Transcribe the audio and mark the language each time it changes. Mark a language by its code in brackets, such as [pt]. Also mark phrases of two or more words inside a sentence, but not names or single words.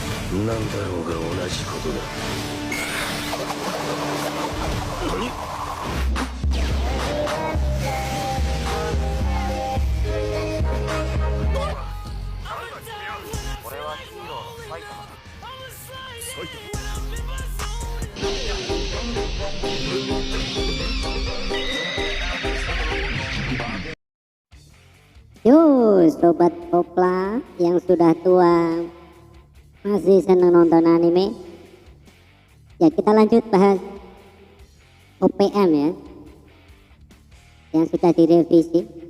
[ja] なんだろうが同じことだ。俺はヒーローの埼玉だ。 [id] Yo sobat kopla yang sudah tua masih senang nonton anime, ya kita lanjut bahas OPM ya yang sudah direvisi.